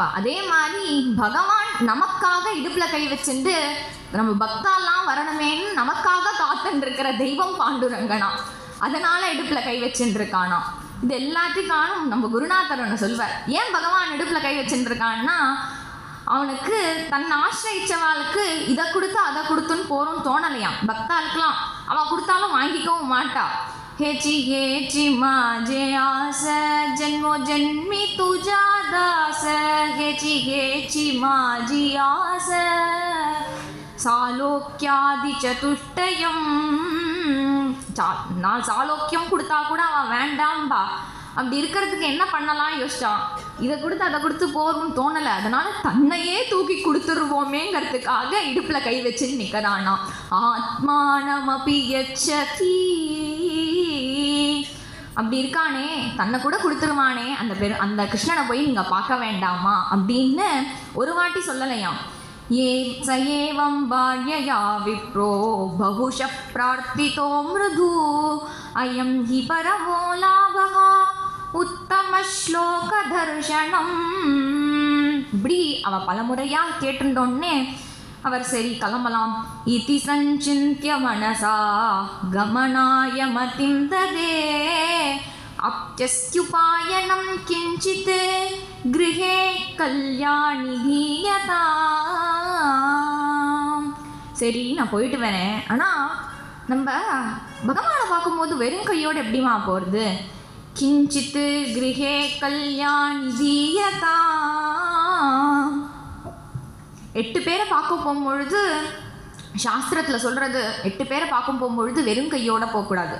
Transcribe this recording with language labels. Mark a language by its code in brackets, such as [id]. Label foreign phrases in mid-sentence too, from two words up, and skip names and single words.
[ta] அதே மாதிரி பகவான் நமக்காக இடுப்பில் கை வச்சுட்டு நம்ம பக்தாலாம் வரணுமேன்னு நமக்காக காத்துன்னு இருக்கிற தெய்வம் பாண்டுரங்கனா, அதனால் இடுப்பில் கை வச்சுட்டு இருக்கானா. இது எல்லாத்துக்கானும் நம்ம குருநாதர் ஒன்று சொல்வார். ஏன் பகவான் இடுப்பில் கை வச்சுட்டு இருக்கான்னா, அவனுக்கு தன்னை ஆசிரியிச்சவாளுக்கு இதை கொடுத்து அதை கொடுத்துன்னு போகிறோன்னு தோணலையாம். பக்தாளுக்கெல்லாம் அவள் கொடுத்தாலும் வாங்கிக்கவும் மாட்டா. [mr] हेची हेची माझे आस जन्मो जन्मी तुझा दास हेची हेची माझी आस [sa] सालोक्यादि चतुष्टयम्. [ta] நான் சாலோக்கியம் கொடுத்தா கூட அவன் வேண்டாம்பா. அப்படி இருக்கிறதுக்கு என்ன பண்ணலாம் யோசிச்சான். இதை கொடுத்து அதை கொடுத்து போகும்னு தோணலை. அதனால தன்னையே தூக்கி கொடுத்துருவோமேங்கிறதுக்காக இடுப்பில் கை வச்சு நிற்கிறானா. [sa] आत्मानमपि यच्छति, [ta] அப்படி இருக்கானே தன்னை கூட கொடுத்துருவானே அந்த கிருஷ்ணனை போய் நீங்கள் பார்க்க வேண்டாமா அப்படின்னு ஒரு வாட்டி சொல்லலையாம். [sa] ये स एवं बाह्यया विप्रो बहुशः प्रार्थितो मृदु अयं हि परमो लाभः उत्तमश्लोकदर्शनम्. [ta] இப்படி அவள் பலமுறையாக கேட்டுட்டோன்னே அவர் சரி கிளம்பலாம். [sa] इति सञ्चिन्त्य मनसा गमनाय मतिं ददे अप्यस्त्युपायनं किञ्चित् गृहे कल्याणि धीयता. [ta] சரி நான் போயிட்டு வரேன், ஆனால் நம்ம பகவானை பார்க்கும்போது வெறும் கையோடு எப்படிமா போகிறது. [sa] किञ्चित् गृहे कल्याणि धीयता. [ta] 8 பேரை பார்க்க போகும்பொழுது சாஸ்திரத்தில் சொல்கிறது, 8 பேரை பார்க்க போகும்பொழுது வெறும் கையோடு போகக்கூடாது.